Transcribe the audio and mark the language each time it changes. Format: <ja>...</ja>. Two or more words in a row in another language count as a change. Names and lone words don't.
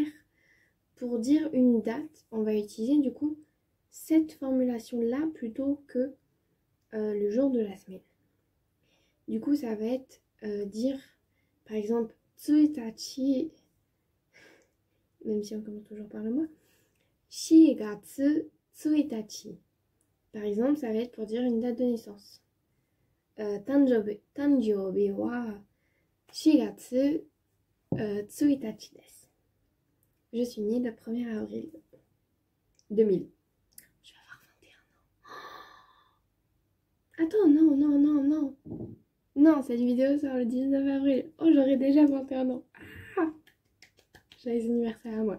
<fr>Pour dire une date, on va utiliser du coup cette formulation-là plutôt que le jour de la semaine. Du coup, ça va être dire, par exemple, tsuitachi, même si on commence toujours par le mois,</fr> <ja>shigatsu tsuitachi.</ja> <fr>Par exemple, ça va être pour dire une date de naissance.</fr> <ja>Tanjoubi wa shigatsu tsuitachi desu.</ja> <fr>Je suis née le 1er avril 2000. Je vais avoir 21 ans. Attends, non. Non, cette vidéo sort le 19 avril. Oh, j'aurai déjà 21 ans. Ah, j'ai les anniversaires à moi.</fr>